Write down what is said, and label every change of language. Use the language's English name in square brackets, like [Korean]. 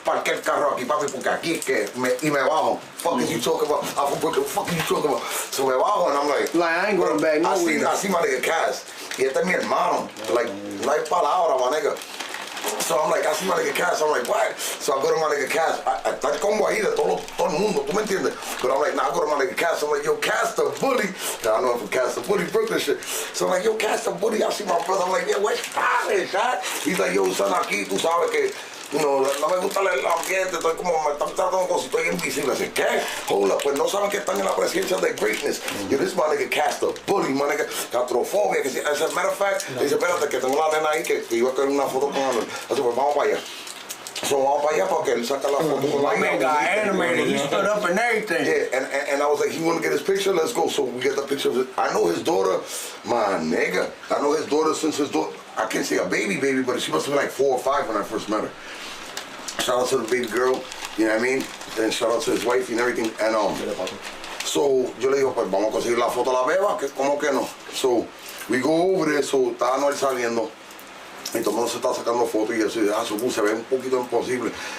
[Spanish] Parqué el carro aquí, papi, porque aquí es que me bajo. [English] Fuck is you talking about? I'm from Brooklyn. Fuck is you talking about? So [Spanish] me bajo [English] and I'm like, I ain't going back nowhere. I see my nigga Cass. [Spanish] Y este es mi hermano. [English] Like, [Spanish] no hay palabra, [English] my nigga. So I'm like, I see my nigga Cass. I'm like, what? So I go to my nigga Cass. [Spanish] Está el combo ahí de todo el mundo, ¿tú me entiendes? [English] But I'm like, nah, I go to my nigga Cass. I'm like, yo, Cass the bully. I know him from Cass the bully, Brooklyn shit. So I'm like, yo, Cass the bully. I see my brother. I'm like, yeah, where's Cass, huh? He's like, yo, son, [Spanish] aquí, tú sabes que, no me gusta el ambiente, estoy como, me están tratando como si estoy invisible. Así, ¿qué? Hola, pues no saben que están en la presencia de greatness. [English] Yo, this is my nigga Cass the bully, my nigga. [Spanish] Kastrofobia, que [English] as a matter of fact, [Spanish] dice, espérate, que tengo una nena ahí que iba a querer una foto con él. Así, pues vamos para allá. So vamos para allá porque él saca la foto con la [English] My man got animated, he stood up and everything. Yeah, and I was like, he want to get his picture, let's go. So we get the picture of it. I know his daughter, my nigga. I know his daughter since his daughter, I can't say a baby, but she must have been like 4 or 5 when I first met her. Shout out to the baby girl, you know what I mean? And shout out to his wife and everything. And so [Spanish] yo le digo, pues vamos a conseguir la foto a la beba, que como que no. [English] So we go over there, so [Spanish] estaba Noel saliendo. Y todo el mundo se está sacando fotos y eso, y se ve un poquito imposible.